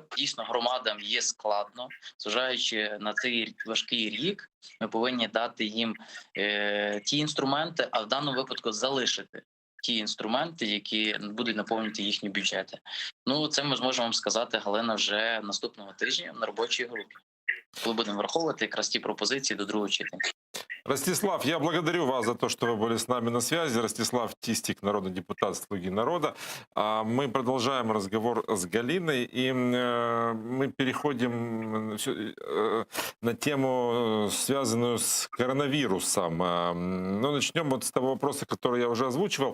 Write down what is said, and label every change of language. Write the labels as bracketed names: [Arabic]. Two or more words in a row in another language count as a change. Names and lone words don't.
[Ukrainian] Дійсно, громадам є складно, зважаючи на цей важкий рік, ми повинні дати їм ті інструменти, а в даному випадку залишити ті інструменти, які будуть наповнювати їхні бюджети. Це ми зможемо вам сказати, Галина, вже наступного тижня на робочій групі, коли будемо враховувати якраз ті пропозиції до другого читання. [Russian] Ростислав, я благодарю вас за то, что вы были с нами на связи. Ростислав Тистик, народный депутат «Слуги народа». Мы продолжаем разговор с Галиной, и мы переходим на тему, связанную с коронавирусом. Начнем вот с того вопроса, который я уже озвучивал.